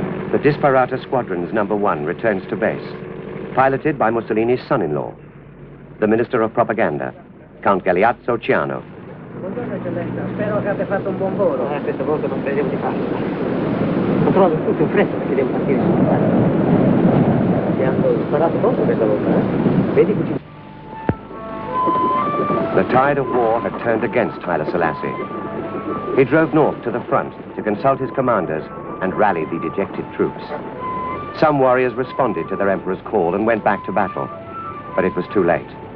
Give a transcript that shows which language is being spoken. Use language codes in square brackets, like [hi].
[en] The Disperata Squadron's number 1 returns to base, piloted by Mussolini's son-in-law, the Minister of Propaganda, Count Galeazzo Ciano. [it] Buongiorno eccellenza, spero che abbia fatto un buon volo. Questa volta non speriamo di farlo. Controllo tutto in fretta perché devo partire su. Ti hanno sparato poco questa volta, eh? Vedi che ci... [en] The tide of war had turned against Haile Selassie. He drove north to the front to consult his commanders and rally the dejected troops. Some warriors responded to their emperor's call and went back to battle, but it was too late.